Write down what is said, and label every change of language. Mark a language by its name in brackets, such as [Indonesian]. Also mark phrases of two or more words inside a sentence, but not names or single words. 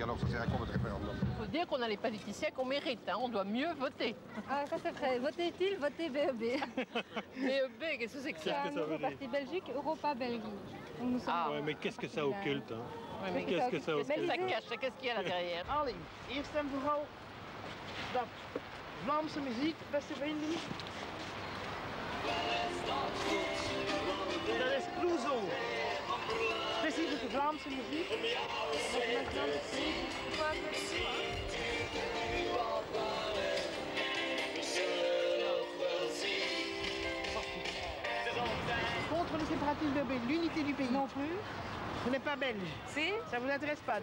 [French] Alors ça sert à quoi votre référendum? Il faut dire qu'on a les politiciens qu'on mérite. Hein. On doit mieux voter. Ah, ça c'est vrai. Votez utile, votez BEB. BEB, qu'est-ce que c'est que ça? C'est un nouveau parti Belgique, Europa Belgique. Donc nous sommes Ouais, mais qu'est-ce que ça occulte hein? Ouais, mais Qu'est-ce que ça occulte? Qu'est-ce que ça cache? Qu'est-ce qu'il y a là derrière? [Dutch] Allee, eerst en vooral dat Vlaamse muziek, beste vrienden. Dat is Clouseau. Specifieke Vlaamse muziek. [French] Contre le séparatisme de Belgique, l'unité du pays. Non plus. Vous n'êtes pas belge. Si. Ça vous intéresse pas.